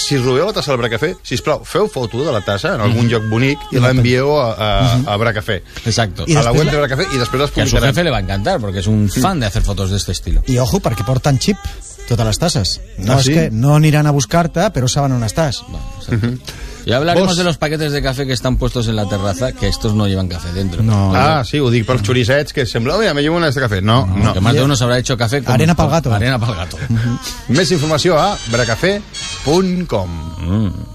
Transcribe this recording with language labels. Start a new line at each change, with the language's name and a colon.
Catalan: Si robeu la tassa del Bracafé, sisplau, feu foto de la tassa en algun lloc bonic i l'envieu a Bracafé.
Spanish: Exacto.
Catalan: A la web de Bracafé i després les publicarem.
Spanish: A su jefe le va encantar
Catalan: perquè és un fan de
Spanish: hacer fotos d'este estilo.
Catalan: I ojo, perquè porten chip totes les tasses. No, ah, sí? És que no aniran a buscar-te, però saben on estàs.
Spanish: Ya hablaremos de los paquetes de café que están puestos en la terraza, que estos no llevan café dentro. No.
Catalan: Ah, sí, ho dic pels xurissets, que sembla, mira,
Spanish: me llevo una de café.
Catalan: No.
Spanish: Que más de uno se habrá hecho café con... Arena
Catalan: pel
Spanish: gato. Arena
Catalan: pel
Spanish: gato.
Catalan: Més informació a bracafé.com.